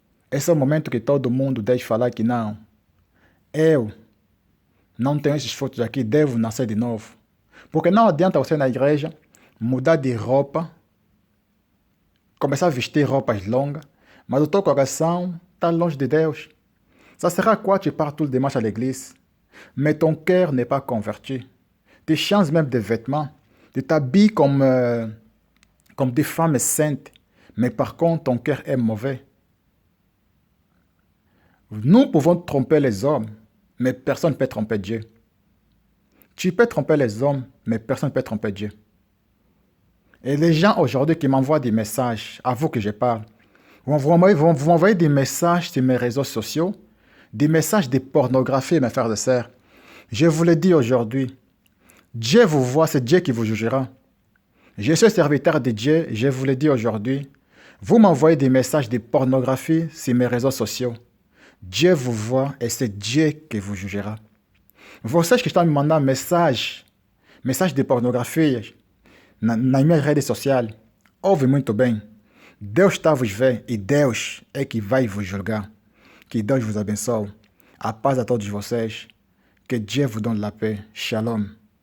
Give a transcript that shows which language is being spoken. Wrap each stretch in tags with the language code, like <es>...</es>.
<pt>Esse é o momento que todo mundo deve falar que não. Eu não tenho esses frutos aqui, devo nascer de novo. Porque não adianta você na igreja mudar de roupa, começar a vestir roupas longas, mas o teu coração está longe de Deus.</pt> <fr>Ça sera quoi tu pars tout le dimanche à l'église, mais ton cœur n'est pas converti. Tu changes même de vêtements, tu t'habilles comme des femmes saintes, mais par contre ton cœur est mauvais. Nous pouvons tromper les hommes, mais personne ne peut tromper Dieu. Tu peux tromper les hommes, mais personne ne peut tromper Dieu. Et les gens aujourd'hui qui m'envoient des messages, à vous que je parle, vont m'envoyer des messages sur mes réseaux sociaux, des messages de pornographie, mes frères et sœurs. Je vous le dis aujourd'hui, Dieu vous voit, c'est Dieu qui vous jugera. Je suis serviteur de Dieu, je vous le dis aujourd'hui, vous m'envoyez des messages de pornographie sur mes réseaux sociaux. Dieu vous voit et c'est Dieu qui vous jugera.</fr> <pt>Vocês que estão me mandando mensagem de pornografia nas minhas redes sociais, ouve muito bem. Deus está a vos ver e Deus é que vai vos julgar. Que Deus vous abençoe. A paz a todos vocês.</pt> <fr>Que Dieu vous donne la paix.</fr> <pt>Shalom.</pt>